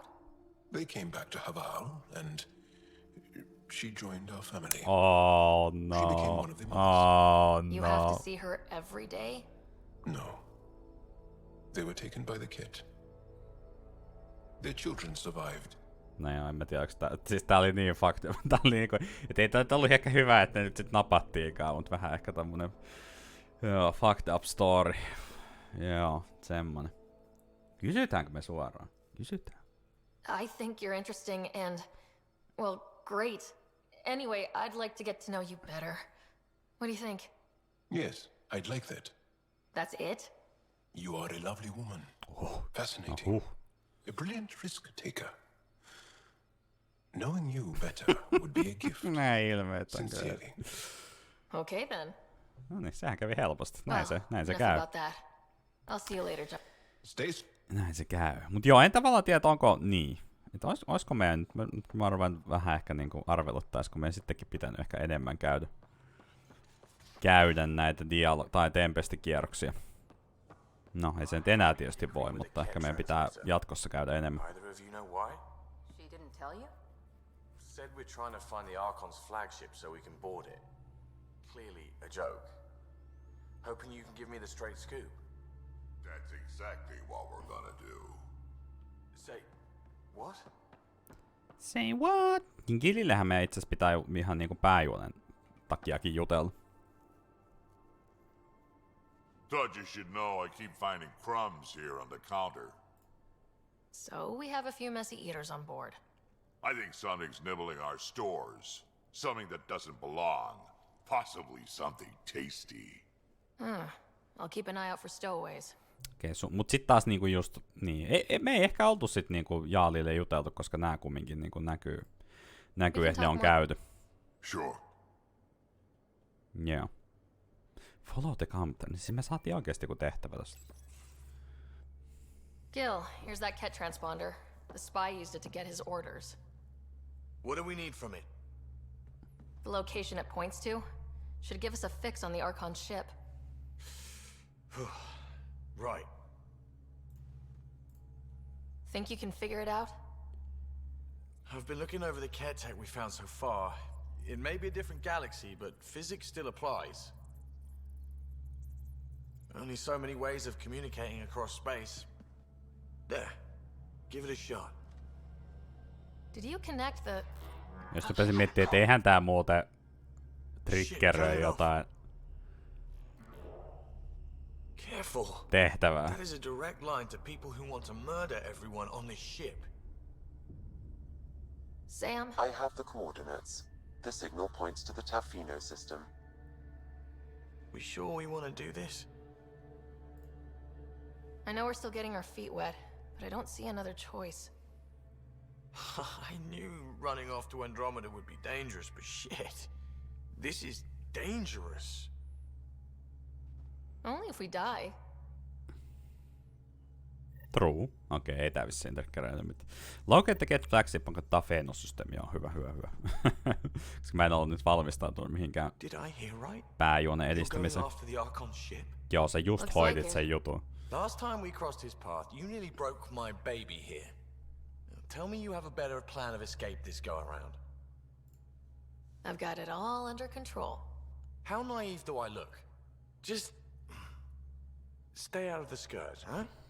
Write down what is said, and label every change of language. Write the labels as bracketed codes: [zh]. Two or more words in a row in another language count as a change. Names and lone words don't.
[en] They came back to Haval and she joined our family. Oh She became no. one of the mothers. Oh You have no. to see her every day? No. They were taken by the Ket. Their children survived. [fi] No joo, en mä tiedä, siis tää oli niin fakta. Tää oli niinku, et ei tää ollut ehkä hyvä, että ne nyt sit napattiinkaan, mut vähän ehkä tämmönen [en] fucked up story. [fi] Joo, semmonen. Kysytäänkö me suoraan? Kysytään. [en] I think you're interesting and, well, great. Anyway, I'd like to get to know you better. What do you think? Yes, I'd like that. That's it? You are a lovely woman. Fascinating. A brilliant risk taker. Knowing you better would be a gift. [fi] Näin ilmeet on kyllä. [en] Sincerely. Okay then. [fi] No niin, sehän kävi helposti. Näin se [en] enough [fi] käy. [en] about that. I'll see you later, John. Stace. [fi] Näin se käy. Mut joo, en tavallaan tiedä, onko niin. Että olisiko meidän, mä arvan vähän ehkä niinku arveluttaisiko meidän sittenkin pitänyt ehkä enemmän käydä näitä tai tempestikierroksia. No, ei se nyt enää tietysti voi, mutta ehkä meidän pitää jatkossa käydä enemmän. [en] Either of you know why? She didn't tell you? Said we're trying to find the Archon's flagship so we can board it. Clearly a joke. Hoping you can give me the straight scoop. That's exactly what we're gonna do. Say, what? Say what? [fi] Gilillehän meidän itse asiassa pitää ihan niinku pääjuonen takiakin jutella. [en] Thought you should know I keep finding crumbs here on the counter. So we have a few messy eaters on board. I think something's nibbling our stores. Something that doesn't belong. Possibly something tasty. I'll keep an eye out for stowaways. [fi] Okei, mut sit taas niinku just, niin, me ei ehkä oltu sit niinku Jaalille juteltu, koska nää kumminkin niinku näkyy että ne on käyty. [en] Sure. Joo. Follow the company, [fi] niin siis me saatiin oikeesti joku tehtävä tosta. [en] Gil, here's that Ket transponder. The spy used it to get his orders. What do we need from it? The location it points to should give us a fix on the Archon ship. Right. Think you can figure it out? I've been looking over the care tech we found so far. It may be a different galaxy, but physics still applies. Only so many ways of communicating across space. There. Give it a shot. Did you connect the... [fi] Jos rupesin miettimään, että eihän tää muuten triggeröi jotain [en] Careful. [fi] tehtävää. [en] That is a direct line to people who want to murder everyone on this ship. Sam? I have the coordinates. The signal points to the Tafino system. We sure we want to do this? I know we're still getting our feet wet, but I don't see another choice. I knew running off to Andromeda would be dangerous, but shit. This is dangerous. Only if we die. True. [fi] Okei, ei tää vissiin triggeröitä mitään. [en] Locate the get flagship on Tafeno-systeemi. [fi] Joo, hyvä. Koska mä en ollut nyt valmistautunut mihinkään pääjuonen edistämiseen. Joo, se just hoidit sen jutun. [en] Last time we crossed his path, you nearly broke my baby here. Now, tell me you have a better plan of escape this go around. I've got it all under control. How naive do I look? Just stay out of the skirt, huh?